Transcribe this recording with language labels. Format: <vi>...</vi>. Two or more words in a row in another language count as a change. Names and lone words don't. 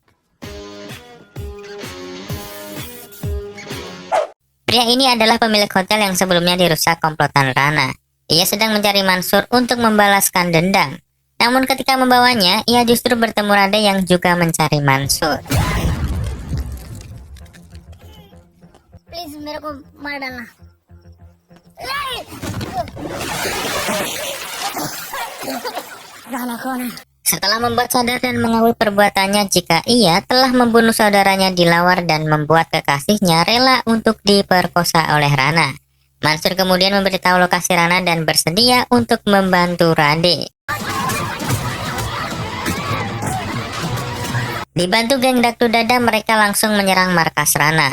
<id>Pria ini adalah pemilik hotel yang sebelumnya dirusak komplotan Rana. Ia sedang mencari Mansur untuk membalaskan dendam. Namun ketika membawanya, ia justru bertemu Rade yang juga mencari Mansur.</id> <hi>Please मेरे को मार डालना। राना कौन है?</hi> <id>Setelah membuat sadar dan mengakui perbuatannya jika ia telah membunuh saudaranya Dilawar dan membuat kekasihnya rela untuk diperkosa oleh Rana, Mansur kemudian memberitahu lokasi Rana dan bersedia untuk membantu Rade. Dibantu geng Dakdu Dada, mereka langsung menyerang markas Rana.</id>